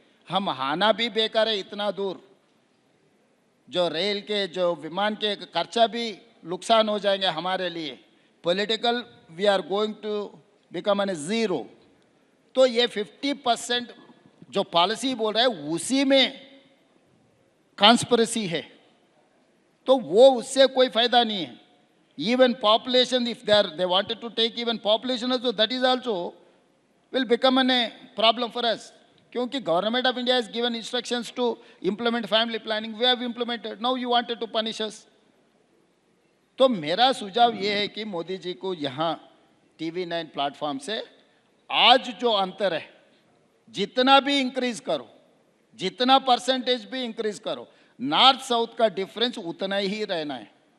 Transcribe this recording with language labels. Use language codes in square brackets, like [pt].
[hi] हम आना भी बेकार है इतना दूर. जो रेल के, जो विमान के खर्चा भी नुकसान हो जाएंगे हमारे लिए. [en] Political we are going to become an zero. [hi] तो ये 50% जो पॉलिसी बोल रहा है उसी में कॉन्स्पिरेसी है. तो वो उससे कोई फायदा नहीं है. [en] Even population, if they wanted to take even population also, that is also will become a problem for us. [hi] क्योंकि government of India [en] has given instructions to implement family planning. We have implemented. Now you wanted to punish us. [hi] तो मेरा सुझाव ये है कि मोदी जी को यहाँ TV9 platform से आज जो अंतर है, जितना भी इंक्रीज करो, जितना परसेंटेज भी इंक्रीज करो, नॉर्थ साउथ का डिफरेंस उतना ही रहना है.